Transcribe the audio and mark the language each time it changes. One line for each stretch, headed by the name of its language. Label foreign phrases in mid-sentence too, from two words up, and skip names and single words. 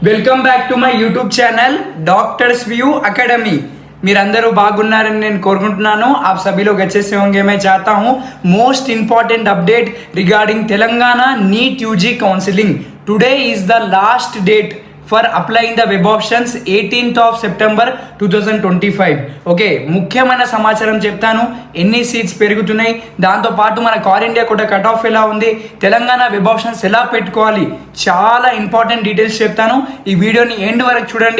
English: welcome back to my YouTube channel डॉक्टर्स व्यू अकेडमी।
Telugu: మీరందరూ బాగున్నారని నేను కోరుకుంటున్నాను।
Hindi: आप सभी लोग अच्छे से होंगे मैं चाहता हूँ।
English: most important update regarding Telangana NEET UG counselling. today is the last date for applying the web options 18th of September 2025.
Telugu: ఓకే, ముఖ్యమైన సమాచారం చెప్తాను। ఎన్ని సీట్స్ పెరుగుతున్నాయి, దాంతోపాటు మన
English: all India
Telugu: కూడా
English: cut off
Telugu: ఎలా ఉంది, తెలంగాణ
English: web options
Telugu: ఎలా పెట్టుకోవాలి, చాలా
English: important details
Telugu: చెప్తాను। ఈ వీడియోని ఎండ్ వరకు చూడండి।